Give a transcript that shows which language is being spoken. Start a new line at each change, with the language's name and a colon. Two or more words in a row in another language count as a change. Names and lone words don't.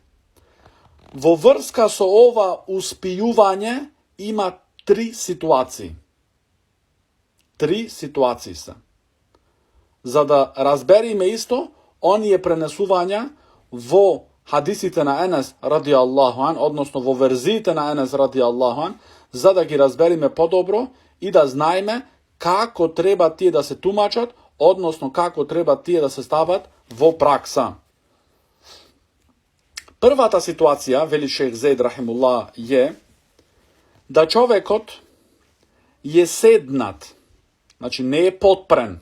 Macedonian: Во врска со ова успиување има три ситуации. Три ситуации се. За да разбериме исто, оние пренесувања во хадисите на Енес
Arabic: رضي الله عنه,
Macedonian: односно во верзиите на Енес
Arabic: رضي الله عنه,
Macedonian: за да ги разбериме подобро и да знаеме како треба тие да се тумачат, односно како треба тие да се стават во пракса. Првата ситуација, вели Шејх Зейд рахимуллах, е да човекот е седнат, значи не е потпрен.